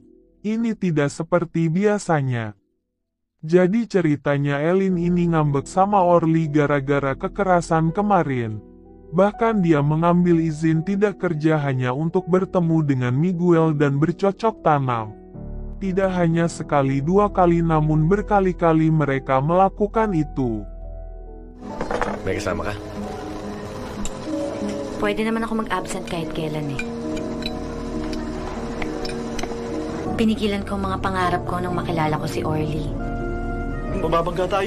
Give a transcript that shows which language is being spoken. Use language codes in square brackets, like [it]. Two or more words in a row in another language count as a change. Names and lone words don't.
[id] Ini tidak seperti biasanya. Jadi ceritanya Elaine ini ngambek sama Orly gara-gara kekerasan kemarin. Bahkan dia mengambil izin tidak kerja hanya untuk bertemu dengan Miguel dan bercocok tanam. Tidak hanya sekali dua kali namun berkali-kali mereka melakukan itu. [tl] May kasama ka? Pwede naman ako mag-absent kahit kailan eh. Pinigilan ko ang mga pangarap ko nung makilala ko si Orly. Mababangga tayo.